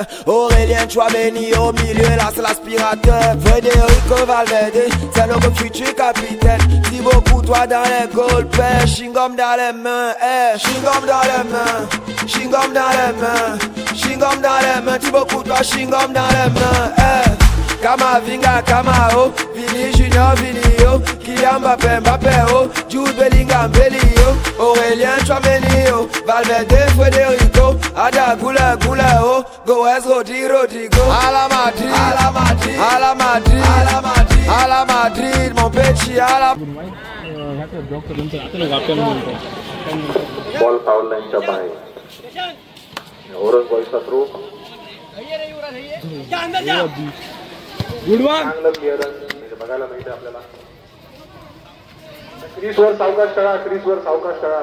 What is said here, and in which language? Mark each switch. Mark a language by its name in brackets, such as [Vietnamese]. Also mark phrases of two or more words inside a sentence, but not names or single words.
[French] Aurélien Tchouameni au milieu, là c'est l'aspirateur. Federico Valverde, c'est notre futur capitaine. Thibaut Courtois dans les goals, père, chewing-gum dans les mains, chewing-gum dans les mains, chewing-gum dans les mains, chewing-gum dans les mains, Thibaut Courtois, chewing-gum dans les mains, Kama Vinga, Kama O, Vini Junior, Vini O, Kylian Mbappé, Mbappé O, Jude Bellingham, Belly O, Aurélien Tchouameni O, Valverde, Federico, Ada Gula, Gula O, Goes, Rodrigo, à la Madrid, à la Madrid, à la Madrid, à la Madrid, à la Madrid, mon petit, à la. [English] ball foul [Marathi] लाईनच्या बाहेर. ओरस बॉलचा थ्रो. चांगलं क्लिअरन्स बघायला मिळते आपल्याला. क्रीजवर सावकाश करा, क्रीजवर सावकाश करा.